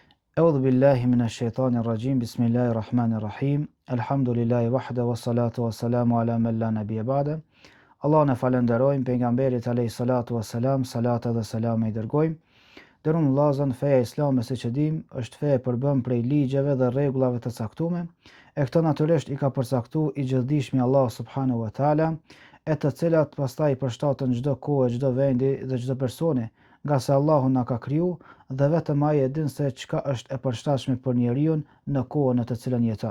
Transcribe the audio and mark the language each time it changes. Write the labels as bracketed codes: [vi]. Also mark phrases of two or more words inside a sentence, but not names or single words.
[ar] أعوذ بالله من الشيطان الرجيم بسم الله الرحمن الرحيم الحمد لله وحده والصلاة والسلام على من لا نبي بعده. [sq] Allah në falenderojmë, pejgamberit [ar] عليه الصلاة والسلام, [sq] salata dhe salame i dërgojmë. Dërun Allahzën, feja islame se që dim, është feja e përbëm prej ligjeve dhe rregullave të caktuara, e këto natyrisht i ka përcaktuar i gjithdijshmi Allah [ar] سبحانه وتعالى, [sq] e të cilat pastaj përshtaten çdo kohë, çdo vendi dhe çdo personi, nga se Allahu na ka kriju dhe vetëm ai e din se çka është e përshtatshme për njeriu në kohën në të cilën jeton.